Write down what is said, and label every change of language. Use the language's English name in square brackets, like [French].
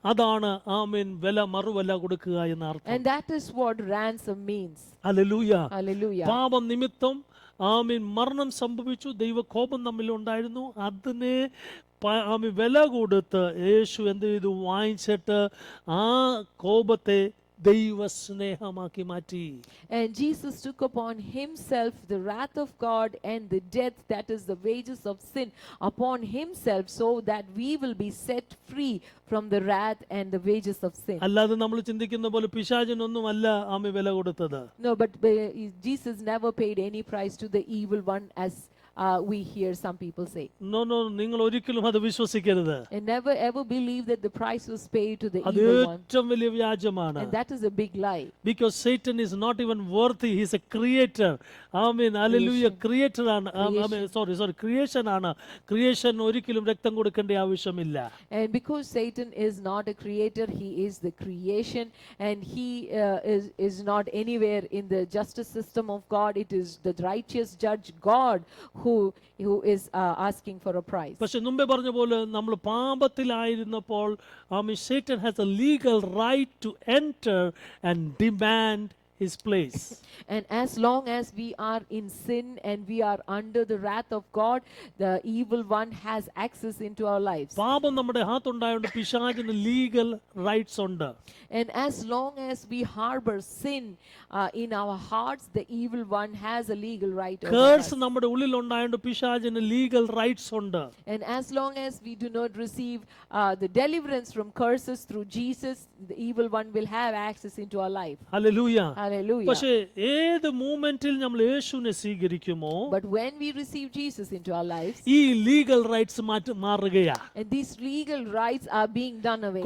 [Malayalam] അതാണ് ആമീൻ വില മറുവില കൊടുക്കുക എന്ന അർത്ഥം. [English] And that is what ransom means. Hallelujah. Hallelujah. [Malayalam] പാപം നിമിത്തം ആമീൻ മരണം സംഭവിച്ചു, ദൈവകോപം നമ്മിൽ ഉണ്ടായിരുന്നു, അതിനെ ആമീൻ വില കൊടുത്ത് യേശു എന്ത് ചെയ്തു, വാങ്ങിച്ചിട്ട് ആ കോപത്തെ ദൈവസ്നേഹമാക്കി മാറ്റി. [English] And Jesus took upon himself the wrath of God and the death, that is the wages of sin, upon himself, so that we will be set free from the wrath and the wages of sin. [Malayalam] അല്ലാതെ നമ്മൾ ചിന്തിക്കുന്ന പോലെ പിശാചിനൊന്നും അല്ല ആമീൻ വില കൊടുത്തത്. [English] No, but Jesus never paid any price to the evil one, as we hear some people say. No, [Malayalam] നിങ്ങൾ ഒരിക്കലും അത് വിശ്വസിക്കരുത്. [English] And never ever believe that the price was paid to the [Malayalam] അത് [English] evil one. [Malayalam] ഏറ്റവും വലിയ വ്യാജമാണ്. [English] And that is a big lie. Because Satan is not even worthy. He is a creator. Amen. Hallelujah. Creator [Malayalam] ആണ്. [English] Sorry. [Malayalam] Creation ആണ്. Creation ഒരിക്കലും രക്തം കൊടുക്കേണ്ട ആവശ്യമില്ല. [English] And because Satan is not a creator, he is the creation, and he is not anywhere in the justice system of God. It is the righteous judge God who is asking for a price. [Malayalam] പക്ഷെ മുമ്പേ പറഞ്ഞ പോലെ നമ്മൾ പാപത്തിലായിരുന്നപ്പോൾ [English] Satan has a legal right to enter and demand his place. And as long as we are in sin and we are under the wrath of God, the evil one has access into our lives. [Malayalam] പാപം നമ്മുടെ അകത്തുണ്ടായോണ്ട് പിശാചിന് legal rights ഉണ്ട്. [English] And as long as we harbor sin in our hearts, the evil one has a legal right over Curse us. [Malayalam] നമ്മുടെ ഉള്ളിൽ ഉണ്ടായോണ്ട് പിശാചിന് legal rights ഉണ്ട്. [English] And as long as we do not receive the deliverance from curses through Jesus, the evil one will have access into our life. Hallelujah. Hallelujah. [Malayalam] പക്ഷേ ഏത് മൂമെന്റിൽ നമ്മൾ യേശുവിനെ സ്വീകരിക്കുമോ, [English] But when we receive Jesus into our lives, [Malayalam] ഈ legal rights മാറുകയാ. [English] and these legal rights are being done away.